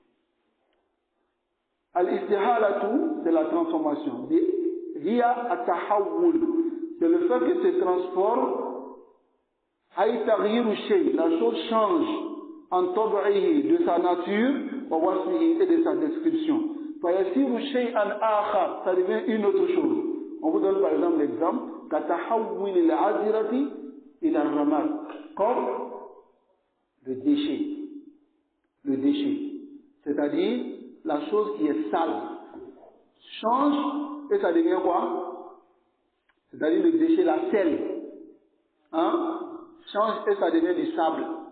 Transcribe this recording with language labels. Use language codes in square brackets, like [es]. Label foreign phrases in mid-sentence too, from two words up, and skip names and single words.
[fr] Al-istihalatu, c'est la transformation. [ar] هي التحول, [fr] c'est le fait que se transforme. [ar] هي تغيير شيء, [fr] la chose change en tab'ihi, de sa nature, [ar] ووصفه, [fr] et de sa description. [ar] فيصير شيئا آخر, [fr] ça devient une autre chose. On vous donne par exemple l'exemple [ar] كتحول العذرة إلى الرماد, [fr] comme le déchet. Le déchet, c'est-à-dire la chose qui est sale change et ça devient quoi? C'est-à-dire le déchet, la sel, change et ça devient du sable.